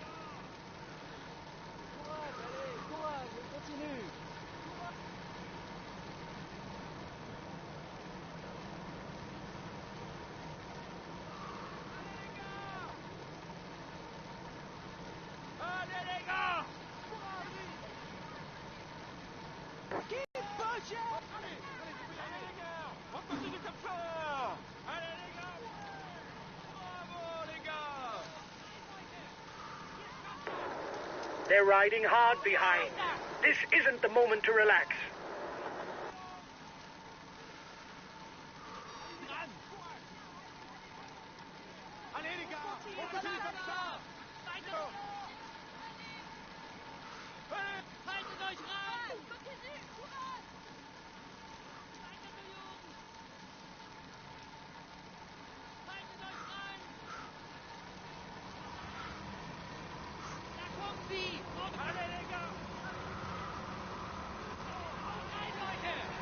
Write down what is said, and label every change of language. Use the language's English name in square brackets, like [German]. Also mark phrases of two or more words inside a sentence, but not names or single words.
[French] Courage, continue. Allez les gars. [English] Keep pushing. [French] Allez les gars, on continue comme ça. Allez les gars. Bravo les gars. [English] They're riding hard behind. This isn't the moment to relax. [French] Allez les gars, on continue comme ça. [German] Haltet euch rein! [French] Continue! Courage! [German] Weiter, Jungen! Haltet euch rein! Da kommt sie! Und alle, Digga! Haut rein, Leute!